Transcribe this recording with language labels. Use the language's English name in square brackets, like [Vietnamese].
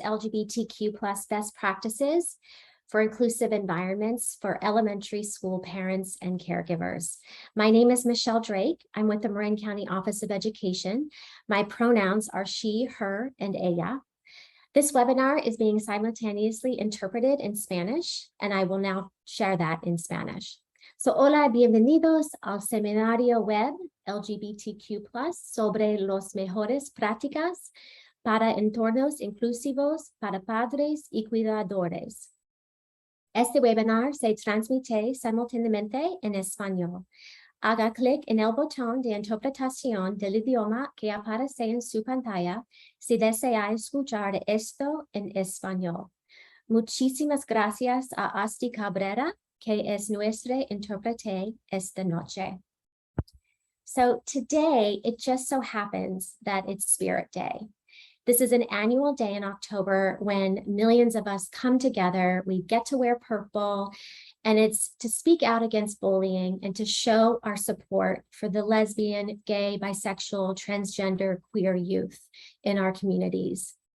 [English] LGBTQ plus best practices for inclusive environments for elementary school parents and caregivers. My name is Michelle Drake. I'm with the Marin County Office of Education. My pronouns are she, her, and ella. This webinar is being simultaneously interpreted in Spanish, and I will now share that in Spanish. [Spanish] So, hola, bienvenidos al seminario web LGBTQ+ sobre los mejores prácticas para entornos inclusivos para padres y cuidadores. Este webinar se transmite simultáneamente en español. Haga clic en el botón de interpretación del idioma que aparece en su pantalla si desea escuchar esto en español. Muchísimas gracias a Asti Cabrera, que es nuestra intérprete esta noche. [English] So today, it just so happens that it's Spirit Day. This is an annual day in October when millions of us come together, we get to wear purple, and it's to speak out against bullying and to show our support for the lesbian, gay, bisexual, transgender, queer youth in our communities.